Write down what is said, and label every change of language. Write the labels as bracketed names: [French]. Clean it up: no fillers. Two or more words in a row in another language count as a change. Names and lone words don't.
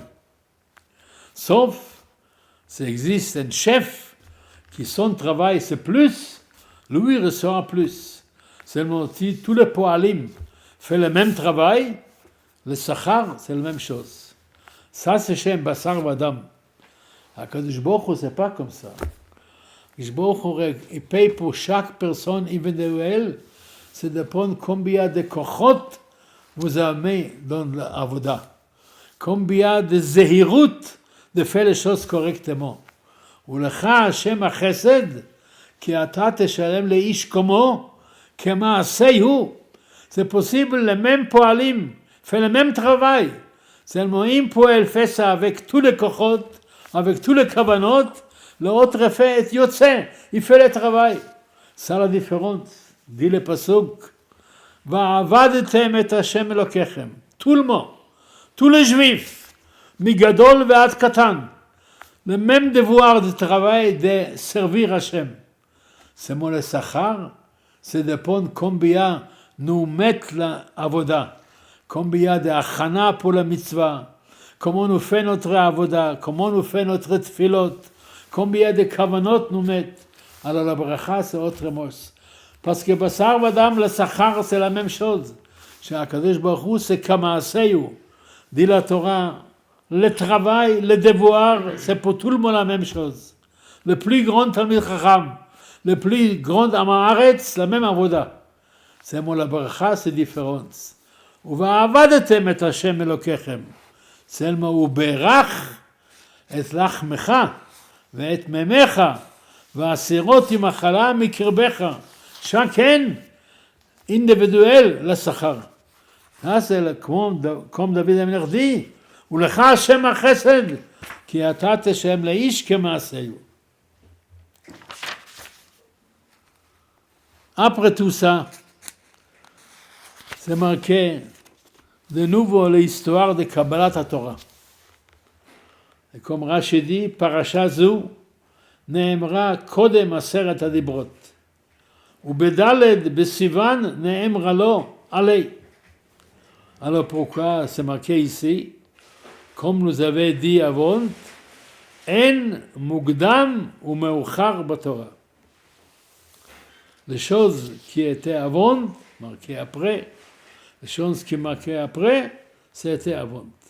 [French] Sauf, s'il existe un chef qui son travail c'est plus, lui reçoit plus. Seulement si tous les poalim font le même travail, le sachar c'est la même chose. Ça c'est chez un [Hebrew] בשר ודם. הקדוש ברוך הוא, [French] c'est pas comme ça. [Hebrew] הקדוש ברוך הוא, [French] il paye pour chaque personne individuelle, c'est dépend combien de kochot vous avez dans l'avoda. Combien de zehirut de faire les choses correctement. [Hebrew] ולך השם החסד, כי אתה תשלם לאיש כמו, כמעשהו. [French] C'est possible, les mêmes poalim, fait le même travail. Seulement, un poil fait ça avec tous les kochot, avec tous les kavanot, l'autre fait et yotze, il fait le travail. C'est la différence. Dit le pasuk, [Hebrew] ועבדתם את השם אלוקיכם. [French] Tout le monde, tous les juifs, [Hebrew] מגדול ועד קטן, [French] le même devoir de travail de servir Hachem. C'est mon le sachar, c'est dépend combien nous mettons la avoda, combien de achana pour la mitzvah, comment nous fait notre avoda, comment nous fait notre tfilot, combien de kavanot nous mettons. Alors la bracha c'est autre chose. Parce que [Hebrew] בשר ודם [French] le sachar c'est la même chose. Chez [Hebrew] הקדוש ברוך הוא [French] c'est kamaaseu. Dit la Torah, le travail, le devoir, c'est pour tout le monde la même chose. Le plus grand [Hebrew] תלמיד חכם, [French] le plus grand Amaharetz, la même avoda. C'est mon la bracha, c'est différent. [Hebrew] ועבדתם את השם אלוקיכם. seulement הוא ברך את לחמך ואת מימיך והסירות עם מחלה מקרבך. [French] chacun individuel לשכר. c'est comme David המלך dit, [Hebrew] ולך השם החסד, כי אתה תשלם לאיש כמעשהו. [French] Après tout ça, c'est marqué de nouveau l'histoire de [Hebrew] קבלת התורה. [French] Et comme Rashi dit, [Hebrew] parasha זו נאמרה קודם עשרת הדיברות, ובד' בסיוון נאמרה לו עלי. [French] Alors pourquoi c'est marqué ici, comme nous avait dit avant, [Hebrew] אין מוקדם ומאוחר בתורה. [French] Les choses qui étaient avant, marquées après, les choses qui marquées après, c'était avant.